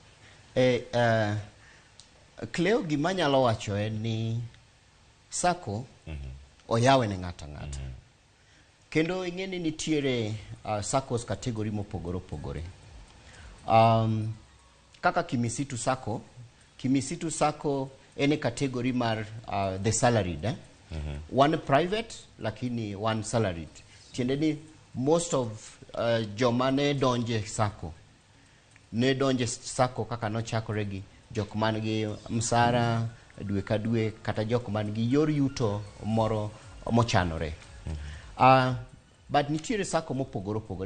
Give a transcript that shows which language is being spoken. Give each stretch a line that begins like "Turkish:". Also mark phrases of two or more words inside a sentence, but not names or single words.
Luo (Kenya and Tanzania): Cleo gima nyalo wacho en ni sako oyawe ne ngata. Kendo ing'eni nitiere sakos kategori mopogore opogore. Kaka Kimisitu Sako ene kategori mar
English: the salaried. One private lakini one salaried.
Luo (Kenya and Tanzania): Tiende ni
English: most of
Luo (Kenya and Tanzania): joma ne donje sako kaka nochakore gi jok man gi msara dwe ka dwe kata jok man gi yor yuto moro mochanore. But nitiere sako mopogore opogore.